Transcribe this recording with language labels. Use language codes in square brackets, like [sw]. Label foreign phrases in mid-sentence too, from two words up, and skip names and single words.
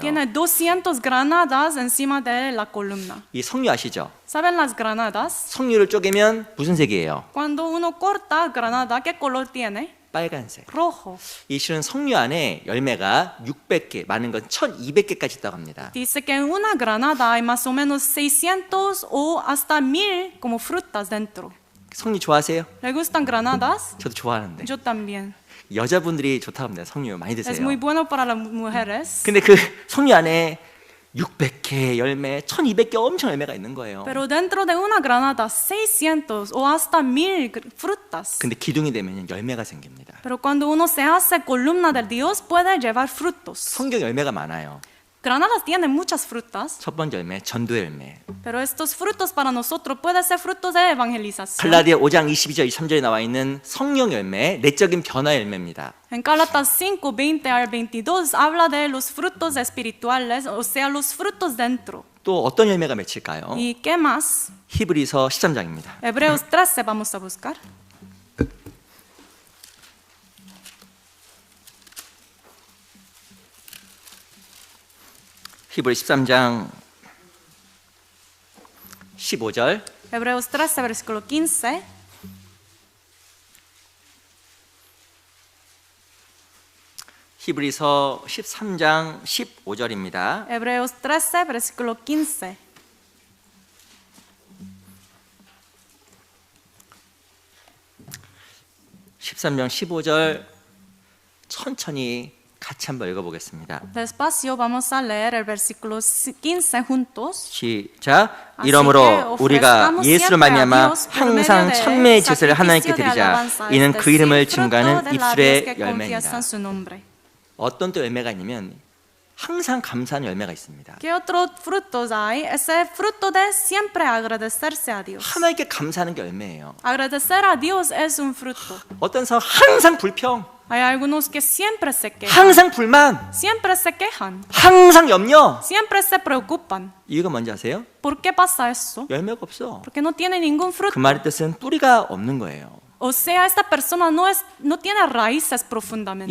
[es] Tiene 200 granadas encima de la columna. [ko] 이 석류 아시죠? [es] ¿Saben las granadas? [ko] 석류를 쪼개면 무슨 색이에요? [es] Cuando uno corta granada, ¿qué color tiene? [ko] 빨간색. [es] Rojo. [ko] 이 실은 석류 안에 열매가 600개, 많은 건 1200개까지 있다고 합니다. [es] Dice que en una granada hay más o menos 600 o hasta 1000 como frutas dentro. [ko] 석류 좋아하세요? [es] ¿Le gustan granadas? [ko] 저도 좋아하는데. [es] Yo también. [ko] 여자분들이 좋다고 합니다. 석류 많이 [es] Es [ko] 드세요. [es] muy bueno para las mujeres. [ko] 근데 그 석류 안에 600개 열매, 1200개 엄청 열매가 있는 거예요. [es] Pero dentro de una granada 600 o hasta 1000 frutas. [ko] 근데 기둥이 되면 열매가 생깁니다. [es] Pero cuando uno se hace columna del Dios puede llevar frutos. [ko] 성경 열매가 많아요. [es] Granadas tienen muchas frutas, [ko] 첫 번째 열매, 전도 열매. [es] pero estos frutos para nosotros pueden ser frutos de evangelización. [ko] 갈라디아 5장 22절 23절에 나와 있는 성령 열매, 내적인 변화 열매입니다. [es] En Gálatas 5, 20 al 22 habla de los frutos espirituales, o sea, los frutos dentro. [ko] 또 어떤 열매가 맺힐까요? [es] ¿Y qué más? [ko] 히브리서 13장입니다. [es] Hebreos 13 vamos a buscar. [ko] 히브리 13장 15절 [es] Hebreos 13, versículo 15. [ko] 히브리서 13장 15절입니다. [es] Hebreos 13, versículo 15. [ko] (13장 15절) 천천히 같이 한번 읽어보겠습니다. [es] Despacio vamos a leer el versículo 15 juntos. [ko] 시작. [es] Así [ko] 이러므로 [es] que [ko] 우리가 [es] ofrezcamos [ko] 예수를 [es] siempre a [ko] 말미암아 [es] Dios por medio [ko] 항상 [es] de [ko] 천매의 제사를 하나님께 [es] sacrificio de [ko] 드리자. [es] alabanza, [ko] 이는 [es] es [ko] 그 이름을 [es] decir, fruto [ko] 증거하는 [es] de labios [ko] 입술의 [es] que [ko] 열매입니다. [es] confiesan su nombre. [ko] 어떤 또 열매가 있냐면 항상 감사하는 열매가 있습니다. [es] ¿Qué otros frutos hay? Ese fruto de siempre agradecerse a Dios. [ko] 하나님께 감사하는 게 열매예요. [es] Agradecer a Dios es un fruto. [ko] 어떤 사람 항상 불평, [es] Hay algunos que siempre se quejan, [ko] 항상 불만, [es] siempre se quejan, [ko] 항상 염려. [es] siempre se preocupan. [ko] 이유가 뭔지 아세요? [es] ¿Por qué pasa eso? [ko] 열매가 없어. [es] Porque no tiene ningún [ko] 그 [es] fruto. [ko] 말의 뜻은 뿌리가 없는 거예요. [es] O sea, esta persona no tiene raíces profundamente.